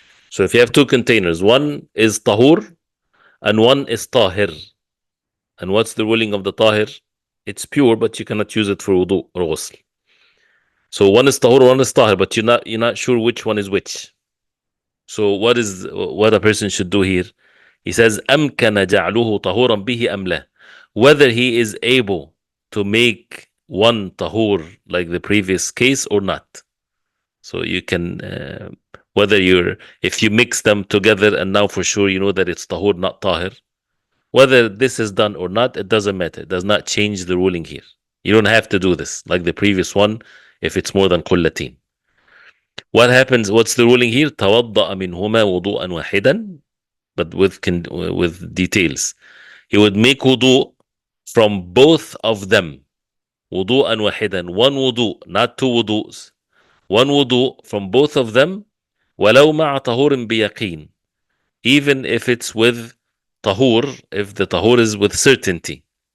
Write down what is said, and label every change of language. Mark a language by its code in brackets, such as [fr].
[en] So if you have two containers, one is tahur and one is tahir. And what's the ruling of the tahir? It's pure, but you cannot use it for wudu or ghusl. So one is tahur, one is tahir, but you're not sure which one is which. So what a person should do here? He says, [ar] أَمْكَنَ جَعْلُهُ طَهُورًا بِهِ أَمْ لَا. [en] Whether he is able to make one tahur like the previous case or not. So you can, if you mix them together and now for sure you know that it's tahur, not tahir, whether this is done or not, it doesn't matter. It does not change the ruling here. You don't have to do this like the previous one if it's more than qullatin. What happens? What's the ruling here? [ar] تَوَضَّأَ مِنْهُمَا وُضُوءًا وَاحِدًا, [en] but with details. He would make wudu from both of them. [ar] وُضُوءًا وَاحِدًا. [en] One wudu, not two wudus. One wudu from both of them. [ar] وَلَوْ مَعَ طَهُورٍ بِيَقِينٍ. [en] Even if it's with tahur, if the tahur is with certainty.